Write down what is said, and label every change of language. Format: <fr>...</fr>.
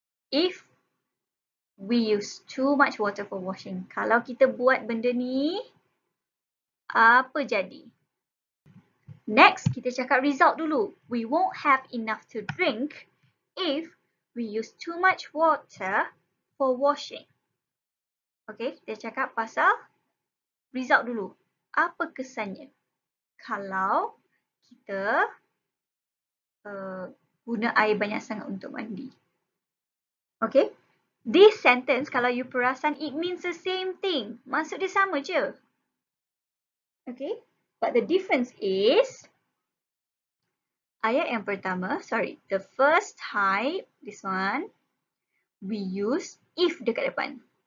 <en>If we use too much water for washing,</en> <ms>kalau kita buat benda ni, apa jadi?</ms> <en>Next,</en> <ms>kita cakap result dulu.</ms> <en>We won't have enough to drink if we use too much water for washing.</en> <ms>Okay, kita cakap pasal result dulu. Apa kesannya kalau kita guna air banyak sangat untuk mandi?</ms> <en>Okay, this sentence</en> <ms>kalau you perasan,</ms> <en>it means the same thing.</en> <ms>Maksud dia sama je.</ms> <en>Okay, but the difference is</en> <ms>ayat yang pertama,</ms> <en>the first type, this one, we use if</en> <ms>dekat depan.</ms>